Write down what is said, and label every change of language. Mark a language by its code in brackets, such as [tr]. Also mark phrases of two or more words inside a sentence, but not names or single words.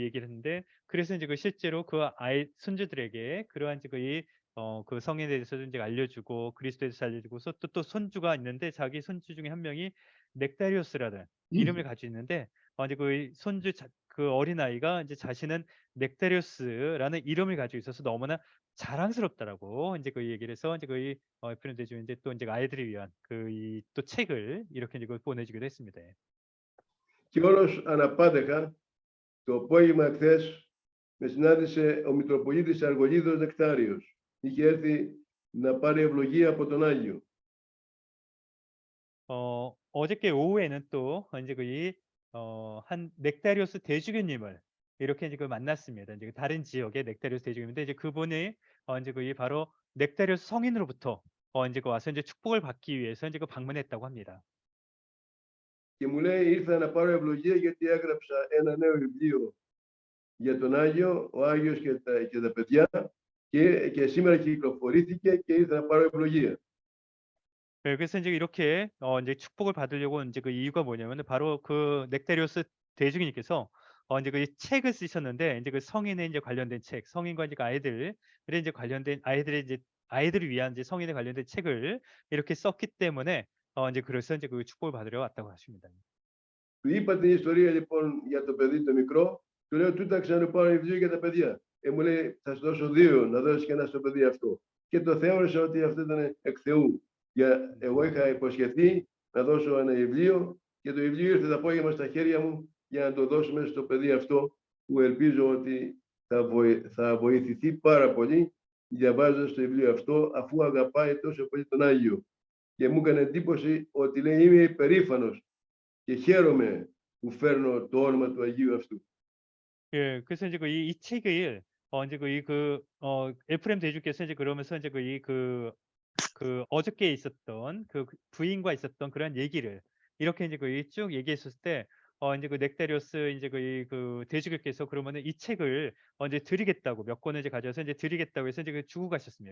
[ko] 얘기를 했는데 그래서 이제 그 실제로 그 아이 손주들에게 그러한 이제 그 성인에 대해서도 이제 알려주고 그리스도에 대해서 알려주고 또 손주가 있는데 자기 손주 중에 한 명이 넥타리오스라는 이름을 가지고 있는데 이제 그 손주 그 어린 아이가 이제 자신은 넥타리오스라는 이름을 가지고 있어서 너무나 자랑스럽다라고 이제 그 얘기를 해서 이제 그 에프레임 대주님 이제 또 이제 아이들을 위한 또 책을 이렇게 이제 보내주기도 했습니다. [el] Και όλος αναπάντεχα, το απόγευμα χθες με συνάντησε ο Μητροπολίτης Αργολίδος Νεκτάριος. Είχε έρθει να πάρει ευλογία από τον Άγιο. [ko] 어저께 오후에는 또 이제 한 넥타리오스 대주교님을 이렇게 이제 만났습니다. 이제 다른 지역의 넥타리오스 대주교님인데 이제 그분이 이제 바로 넥타리오스 성인으로부터 이제 와서 이제 축복을 받기 위해서 이제 방문했다고 합니다. [el] Και μου λέει ήρθα να πάρω ευλογία γιατί έγραψα ένα νέο βιβλίο για τον Άγιο, ο Άγιος και τα παιδιά και σήμερα κυκλοφορήθηκε και ήρθα να πάρω ευλογία. [ko] 네, 그래서 이제 이렇게 이제 축복을 받으려고 이제 그 이유가 뭐냐면 바로 그 넥타리오스 대주교님께서 이제 그 책을 쓰셨는데 이제 그 성인에 이제 관련된 책, 성인과 이제 아이들에 이제 관련된 아이들을 위한 이제 성인에 관련된 책을 이렇게 썼기 때문에 이제 그래서 이제 그 축복을 받으러 왔다고 하십니다. [el] Του είπα την ιστορία λοιπόν για το παιδί το μικρό, του λέω τούταξε να πάρω βιβλίο για τα παιδιά. Μου λέει θα σου δώσω 2, να δώσεις και ένα στο παιδί αυτό. Και το θεώρησα ότι αυτό ήταν εκ Θεού. Εγώ είχα υποσχεθεί να δώσω ένα βιβλίο και το βιβλίο ήρθε το απόγευμα στα χέρια μου για να το δώσουμε στο παιδί αυτό που ελπίζω ότι θα βοηθηθεί πάρα πολύ διαβάζοντας το βιβλίο αυτό, αφού αγαπάει τόσο πολύ τον Άγιο. Και μου έκανε εντύπωση ότι λέει είμαι υπερήφανος και χαίρομαι που φέρνω το όνομα του Αγίου αυτού. [ko] 예, 그래서 이제 이 책을 이제 에프레임 대주께서 이제 그러면서 이제 어저께 있었던 그 부인과 있었던 그런 얘기를 이렇게 이제 쭉 얘기했었을 때 이제 넥타리오스 이제 그 대주교께서 그러면은 이 책을 이제 드리겠다고 몇 권을 이제 가져와서 이제 드리겠다고 해서 이제 주고 가셨습니다.